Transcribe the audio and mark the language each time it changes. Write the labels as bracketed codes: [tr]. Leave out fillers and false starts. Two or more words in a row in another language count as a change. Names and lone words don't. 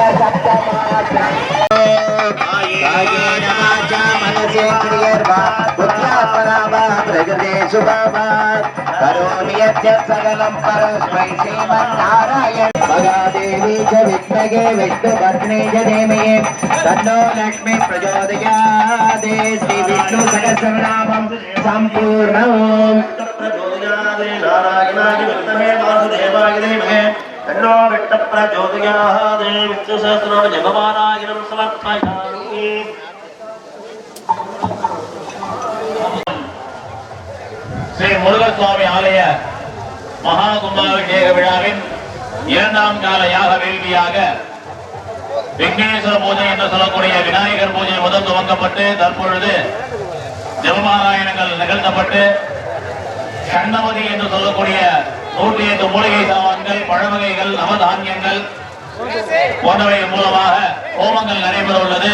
[sa] सप्तमात्रम् कायेन वाचा मनसेन्द्रियर्वा बुद्ध्यात्मना प्रकृते शुभाभात् करोमि यद्यत् सकलं परस्मै श्रीमन्नारायण भगादेवी च विद्महे विष्णुपत्नी च धीमहि तन्नो लक्ष्मी प्रचोदयात् श्री विष्णु सहस्रनामं सम्पूर्णम् नारायणाय विद्महे वासुदेवाय धीमहि तन्नो विष्णुः प्रचोदयात् विष्णु सहस्रनाम जपमालायां समर्पयामि [ta] ஸ்ரீ முருகசுவாமி ஆலய மகா கும்பாபிஷேக விழாவின் இரண்டாம் கால யாக வேள்வியாக விக்னேஸ்வர பூஜை என்று சொல்லக்கூடிய விநாயகர் பூஜை முதல் துவங்கப்பட்டு தற்பொழுது ஜெபமாராயணங்கள் நிகழ்த்தப்பட்டு கண்ணமதி என்று சொல்லக்கூடிய 108 மூலிகை சாமான்கள் பழவகைகள் நவதானியங்கள் போன்றவை மூலமாக ஹோமங்கள் நடைபெற உள்ளது.